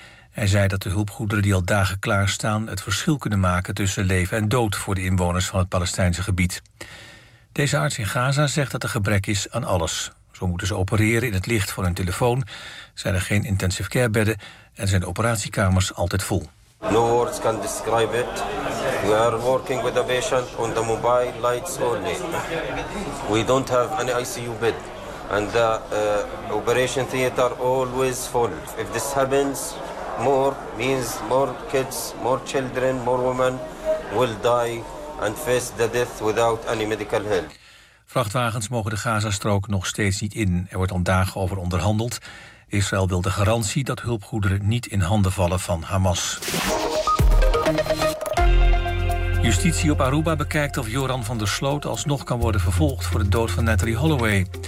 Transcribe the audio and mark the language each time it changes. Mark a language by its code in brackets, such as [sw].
[nl] Hij zei dat de hulpgoederen die al dagen klaarstaan het verschil kunnen maken tussen leven en dood voor de inwoners van het Palestijnse gebied. Deze arts in Gaza zegt dat er gebrek is aan alles. Zo moeten ze opereren in het licht van hun telefoon, zijn er geen intensive care bedden en zijn de operatiekamers altijd vol. [en] No words can describe it. We are working with a patient on the mobile lights only. We don't have any ICU bed. And the operation theater always full. If this happens, more means more kids, more children, more women will die and face the death without any medical help. [nl] Vrachtwagens mogen de Gazastrook nog steeds niet in. Er wordt al dagen over onderhandeld. Israël wil de garantie dat hulpgoederen niet in handen vallen van Hamas. Justitie op Aruba bekijkt of Joran van der Sloot alsnog kan worden vervolgd voor de dood van Natalie Holloway.